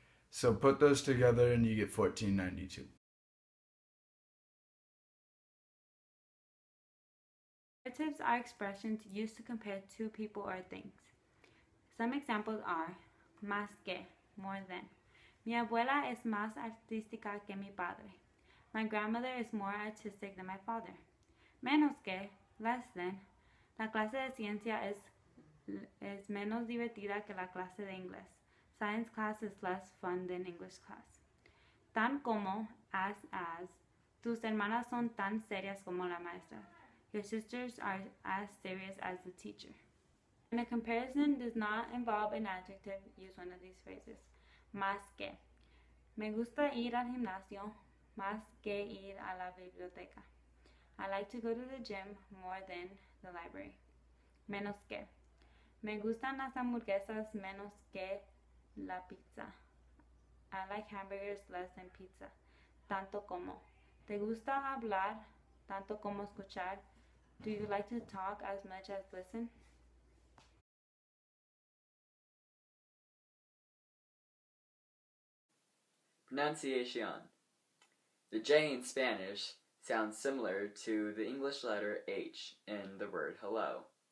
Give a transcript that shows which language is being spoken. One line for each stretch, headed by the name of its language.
English: So put those together and you get 1492. Comparatives are expressions used to compare two people or things. Some examples are más que, more than.
Spanish: Mi abuela es más artística que mi padre.
English: My grandmother is more artistic than my father. Menos que, less than.
Spanish: La clase de ciencia es menos divertida que la clase de inglés.
English: Science class is less fun than English class. Tan como, as.
Spanish: Tus hermanas son tan serias como la maestra.
English: Your sisters are as serious as the teacher. When a comparison does not involve an adjective, use one of these phrases.
Spanish: Más que. Me gusta ir al gimnasio más que ir a la biblioteca.
English: I like to go to the gym more than the library.
Spanish: Menos que. Me gustan las hamburguesas menos que la pizza.
English: I like hamburgers less than pizza.
Spanish: Tanto como. ¿Te gusta hablar tanto como escuchar?
English: Do you like to talk as much as listen? Pronunciation. The J in Spanish sounds similar to the English letter H in the word hello.